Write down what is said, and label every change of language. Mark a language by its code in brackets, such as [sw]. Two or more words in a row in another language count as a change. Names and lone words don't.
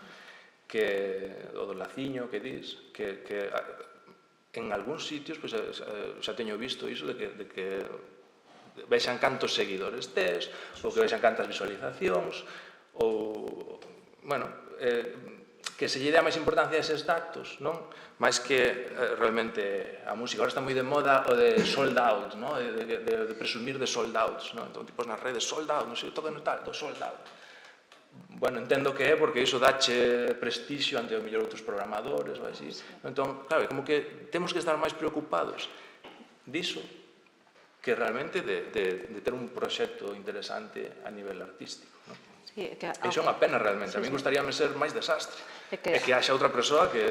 [gl] que o do laciño que dis, que en algúns sitios xa teño visto iso de que vexan cantos seguidores tes, ou que vexan cantas visualizacións, ou, bueno, que se lle dá máis importancia a eses datos, non? Máis que realmente a música. Agora está moi de moda o de [en] sold out, [gl] non? De presumir de [en] sold outs, [gl] non? Entón, tipos nas redes, [en] sold out, [gl] non sei, todo no tal, do [en] sold out. [gl] Bueno, entendo que é porque iso dache prestixio ante o mellor outros programadores ou así. Entón, claro, como que temos que estar máis preocupados diso que realmente de ter un proxecto interesante a nivel artístico. Iso é unha pena realmente. A mí gustaríame ser máis desastre. E que haxa outra persoa que...